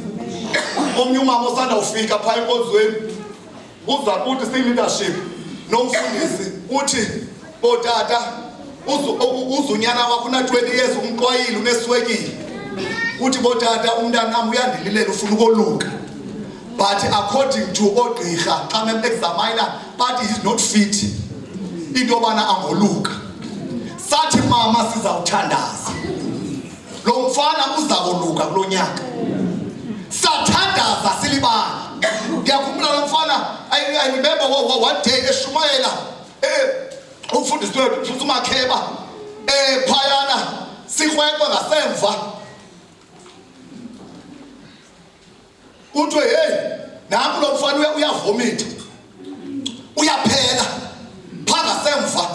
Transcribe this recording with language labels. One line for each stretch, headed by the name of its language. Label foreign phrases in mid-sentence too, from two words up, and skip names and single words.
Xhosa: Omnye umama osandawufika phaa enkonzweni uza kuthi siyi-leadership nomfundisi uthi, ootata uzunyana wakho una-20 years umqwayile uneswekile. Uthi bootata umntanam uyandililela ufuna ukoluka,
English: but according to
Xhosa: oogqirha xa mem-examiner bathi
English: he's not fit into
Xhosa: yobana angoluka. Sathi mama sizawuthandaza lo mfana uza koluka kulo nyaka. Sathandaza silibandla. Ndiyakhumbula lo mfana,
English: I remember one day
Xhosa: eshumayela umfundisi wethu uMakheba phayana sikrweqwe ngasemva. Kuthiwe hey nanku lo mfana uyavomita uyaphela phaa ngasemva.